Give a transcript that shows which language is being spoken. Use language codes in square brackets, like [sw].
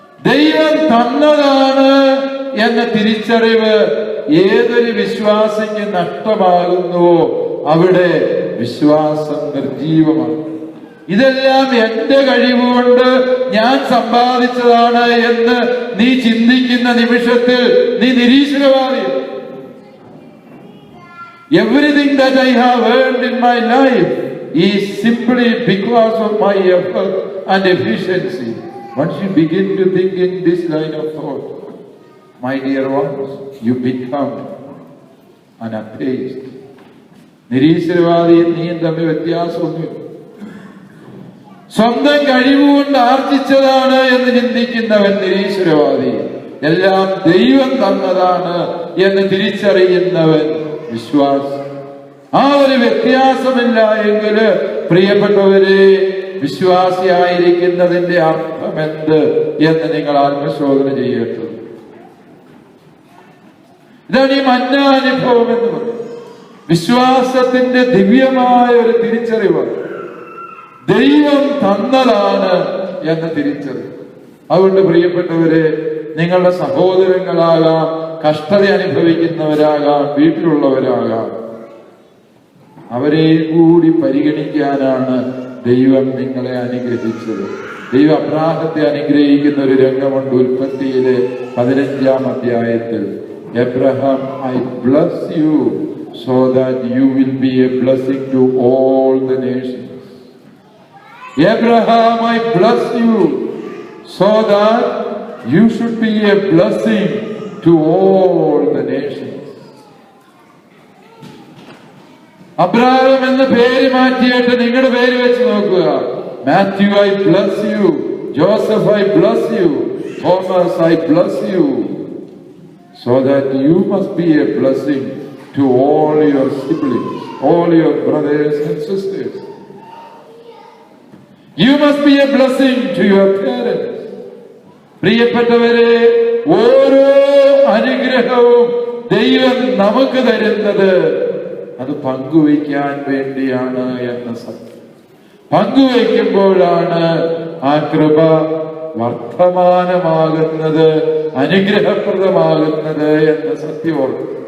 [ml] ദൈവം തന്നതാണ് എന്ന തിരിച്ചറിവ് ഏതൊരു വിശ്വാസിക്ക് നഷ്ടമാകുന്നുവോ അവിടെ വിശ്വാസം നിർജീവമാണ്. ഇതെല്ലാം എന്റെ കഴിവുകൊണ്ട് ഞാൻ സമ്പാദിച്ചതാണ് എന്ന് നീ ചിന്തിക്കുന്ന നിമിഷത്തിൽ നീ നിരീശ്വരവാദിയാണ്. [en] Everything that I have earned in my life is simply because of my effort and efficiency. Once you begin to think in this line of thought, my dear ones, you become an atheist. [ml] നിരീശ്വരവാദിയും നീയും തമ്മിൽ വ്യത്യാസമൊന്നുമില്ല. സ്വന്തം കഴിവുകൊണ്ട് ആർജിച്ചതാണ് എന്ന് ചിന്തിക്കുന്നവൻ നിരീശ്വരവാദി. എല്ലാം ദൈവം തന്നതാണ് എന്ന് തിരിച്ചറിയുന്നവൻ വിശ്വാസം. ആ ഒരു വ്യത്യാസമില്ല എങ്കിൽ പ്രിയപ്പെട്ടവരെ, വിശ്വാസിയായിരിക്കുന്നതിന്റെ അർത്ഥം എന്ത് എന്ന് നിങ്ങൾ ആത്മശോധന ചെയ്യട്ടെ. ഇതാണ് ഈ മന്നാനുഭവം എന്ന് പറയുന്നത്. വിശ്വാസത്തിന്റെ ദിവ്യമായ ഒരു തിരിച്ചറിവാണ്. ദൈവം തന്നതാണ് എന്ന തിരിച്ചറിവ്. അതുകൊണ്ട് പ്രിയപ്പെട്ടവരെ, നിങ്ങളുടെ സഹോദരങ്ങളാകാം, കഷ്ടത അനുഭവിക്കുന്നവരാകാം, വീട്ടിലുള്ളവരാകാം, അവരെ കൂടി പരിഗണിക്കാനാണ് ദൈവം നിങ്ങളെ അനുഗ്രഹിച്ചത്. ദൈവം അബ്രാഹത്തെ അനുഗ്രഹിക്കുന്ന ഒരു രംഗമുണ്ട് ഉൽപ്പത്തിയിലെ 15-ാം അധ്യായത്തിൽ. [en] Abraham, I bless you so that you will be a blessing to all the nations. Abraham, I bless you so that you should be a blessing to all the nations. [ml] Abraham എന്ന പേര് മാറ്റിയിട്ട് നിങ്ങളുടെ പേര് വെച്ച് നോക്കുക. [en] Matthew, I bless you. Joseph, I bless you. Thomas, I bless you. So that you must be a blessing to all your siblings, all your brothers and sisters. You must be a blessing to your parents. [ml] പ്രിയപ്പെട്ടവരെ, ഓരോ അനുഗ്രഹവും ദൈവം നമുക്ക് തരുന്നത് അത് പങ്കുവയ്ക്കാൻ വേണ്ടിയാണ് എന്ന സത്യം. പങ്കുവയ്ക്കുമ്പോഴാണ് ആ കൃപ വർത്തമാനമാകുന്നത്, അനുഗ്രഹപ്രദമാകുന്നത് എന്ന സത്യമാണ്.